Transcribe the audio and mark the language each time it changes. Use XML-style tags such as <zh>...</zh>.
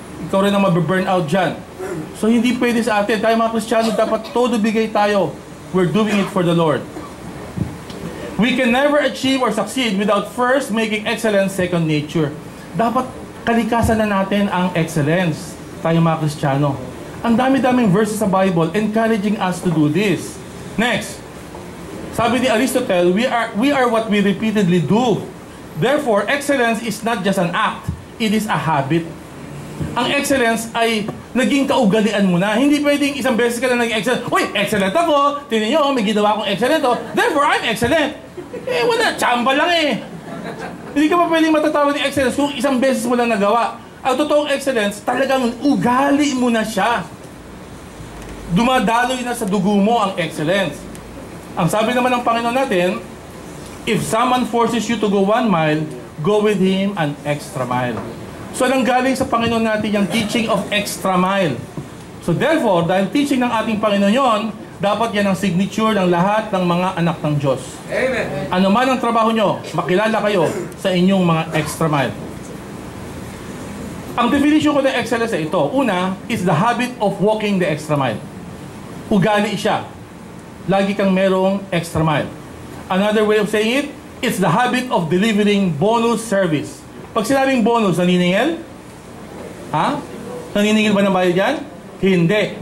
<tl>Ikaw rin ang mababurn out dyan. So hindi pwede sa atin. Tayo mga Kristiyano, dapat todo bigay tayo.</tl> <en>We're doing it for the Lord. We can never achieve or succeed without first making excellence second nature.</en> <tl>Dapat kalikasan na natin ang excellence. Tayo mga Kristiyano. Ang dami-daming</tl> <en>verses sa Bible encouraging us to do this. Next.</en> <tl>Sabi ni</tl> <en>Aristotle, we are what we repeatedly do. Therefore, excellence is not just an act, it is a habit.</en> <tl>Ang excellence ay naging kaugalian mo na. Hindi pwedeng isang beses ka na naging excellent. Uy, excellent ako. Tingnan nyo, may ginawa akong excellent.</tl> <en>Therefore, I'm excellent.</en> <tl>Wala, tsamba lang eh. Hindi ka pa pwedeng matatawag ni excellence kung isang beses mo lang nagawa. Ang totoong excellence, talagang ugali mo na siya. Dumadaloy na sa dugo mo ang excellence. Ang sabi naman ng Panginoon natin,</tl> <en>if someone forces you to go 1 mile, go with him an extra mile.</en> <tl>So, anong galing sa Panginoon natin yung teaching of extra mile? So, therefore, dahil teaching ng ating Panginoon yon, dapat yan ang signature ng lahat ng mga anak ng Diyos. Amen. Ano man ang trabaho nyo, makilala kayo sa inyong mga extra mile. Ang definition ko ng excellence ay ito.</tl> <en>Una, is the habit of walking the extra mile.</en> <tl>Ugali siya. Lagi kang merong</tl> <en>extra mile. Another way of saying it, it's the habit of delivering bonus service.</en> <tl>Pag sinabing bonus, naniningil? Ha? Naniningil ba ng bayad yan? Hindi.</tl>